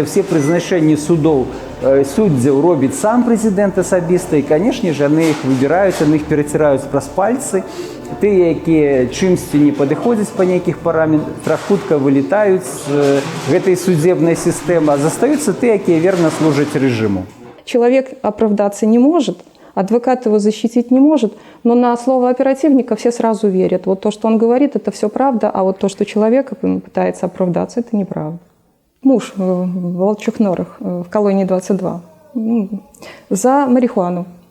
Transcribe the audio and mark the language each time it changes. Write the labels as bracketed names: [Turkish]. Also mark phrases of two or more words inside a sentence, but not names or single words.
[Belarusian] Все прызначэнні судоў суддзяў робіць сам прэзідэнт асабіста, і, канешне ж, яны іх выбіраюць, яны іх пераціраюць праз пальцы. Тыя, якія чымсьці не падыходзяць па нейкіх параметрах, хутка вылетаюць з гэтай судебнай сістэмы, а застаюцца тыя, якія верна служаць рэжыму. [Russian] Человек оправдаться не может, адвокат его защитить не может, но на слово оперативника все сразу верят. Вот то, что он говорит, это все правда, а вот то, что человек пытается оправдаться, это неправда. Муж в Волчьих Норах, в колонии 22, за марихуану.